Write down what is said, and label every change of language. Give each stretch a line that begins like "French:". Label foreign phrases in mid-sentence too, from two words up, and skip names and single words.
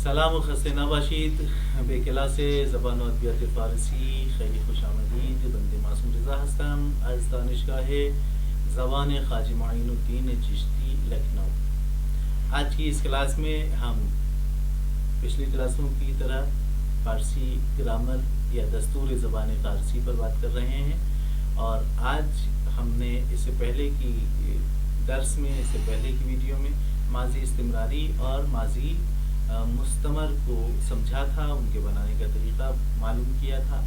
Persian: سلام و خسته نباشید به کلاس زبان و ادبیات فارسی. خیلی خوش آمدید. بنده معصوم رضا هستم از دانشگاه زبان خواجه معین الدین چشتی لکھنؤ.
Urdu: آج کی اس کلاس میں ہم پچھلی کلاسوں کی طرح فارسی گرامر یا
Persian: دستور زبان فارسی
Urdu: پر بات کر رہے ہیں، اور آج ہم نے اس سے پہلے کی درس میں، اس سے پہلے کی ویڈیو میں ماضی استمراری اور ماضی مستمر کو سمجھا تھا، ان کے بنانے کا طریقہ معلوم کیا تھا.